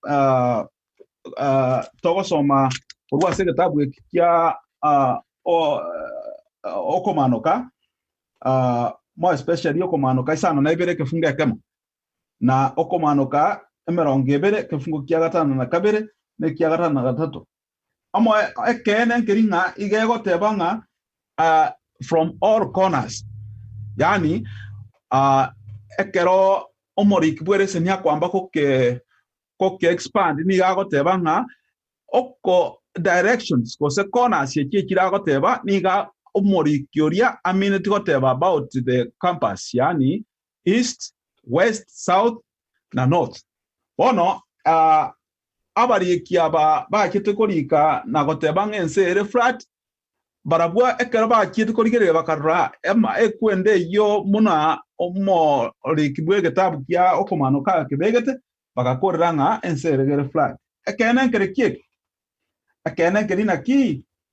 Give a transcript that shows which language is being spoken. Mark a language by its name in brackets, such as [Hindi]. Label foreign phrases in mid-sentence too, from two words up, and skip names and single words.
[Gusii] togosoma kurwase gitabu ekya okomanuka mo especially okomanuka isano na ibere kefunga kemo na okomanuka emerongo ebere kefungo kya gatano na kabere ne kya gatano na gatatu amo ekene nkeringa igego tebanga [English] from all corners [Gusii] yani ekero omorik bwere senya kwamba koke expand ni gago tebanga oko directions ko se corners ye kirago teba ni ga omorikioria amineti goteba [English] about the campus [Gusii] yani [English] east west south [Gusii] na north bono abarikia ba kitekorika na goteba ngense ere flat barabwa ekero ba kitekorigere bakarra ema ekwende yo muna omo rikibwe getabu kya okomanuka kebegete bakakorera nga ense ere flat ekene nkerekie ekene kerina ki